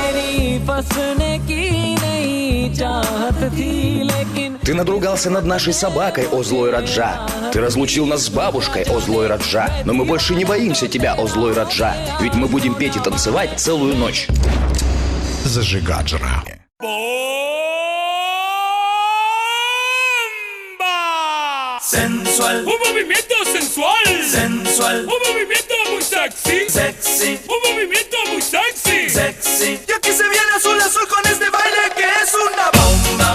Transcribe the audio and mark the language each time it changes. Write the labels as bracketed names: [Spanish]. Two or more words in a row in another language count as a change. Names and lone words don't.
[Russian] Ты надругался над нашей собакой, о Злой Раджа. Ты разлучил нас с бабушкой, о Злой Раджа. Но мы больше не боимся тебя, о Злой Раджа. Ведь мы будем петь и танцевать целую ночь. Зажигаджра. [Spanish] Sensual, Un movimiento sensual. sensual, Un movimiento muy sexy. sexy, Un movimiento muy sexy. sexy. Y aquí se viene azul azul con este baile que es una bomba,